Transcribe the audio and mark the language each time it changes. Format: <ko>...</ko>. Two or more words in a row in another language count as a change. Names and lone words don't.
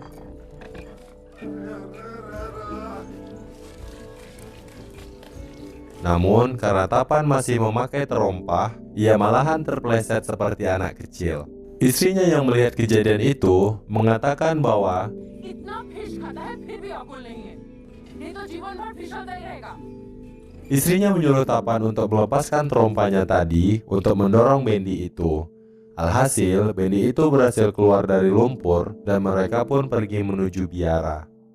<id>Namun, karena Tapan masih memakai terompah, ia malahan terpeleset seperti anak kecil. Istrinya yang melihat kejadian itu mengatakan bahwa</id> <hi>इतना फिश खाता है फिर भी अकुल नहीं है ये तो जीवन भर फिसलता ही रहेगा</hi> <id>istrinya menyuruh Tapan untuk melepaskan terompahnya tadi untuk mendorong bendi itu. Alhasil, bendi itu berhasil keluar dari lumpur dan mereka pun pergi menuju biara.</id>